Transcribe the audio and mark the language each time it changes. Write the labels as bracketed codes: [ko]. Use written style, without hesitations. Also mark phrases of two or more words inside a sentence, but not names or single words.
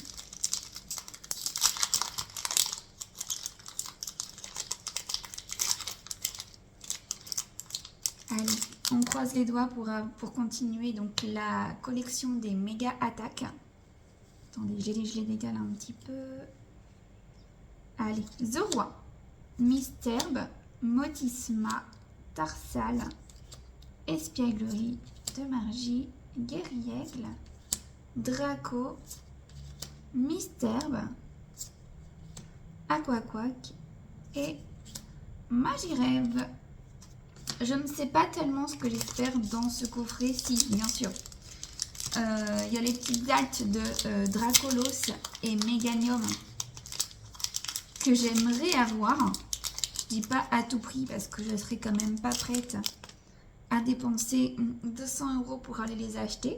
[fr] Allez, on croise les doigts pour continuer donc la collection des méga attaques. Attendez, je les décale un petit peu. Allez, The Roi, Misterbe, Motisma, Tarsal, Espièglerie, Demargy, Guerriègle, Draco, Misterbe, Aquaquac et Magirève. Je ne sais pas tellement ce que j'espère dans ce coffret. Si, bien sûr. Il y a les petites daltes de Dracolos et Meganium que j'aimerais avoir. Je dis pas à tout prix parce que je serais quand même pas prête à dépenser 200 € pour aller les acheter.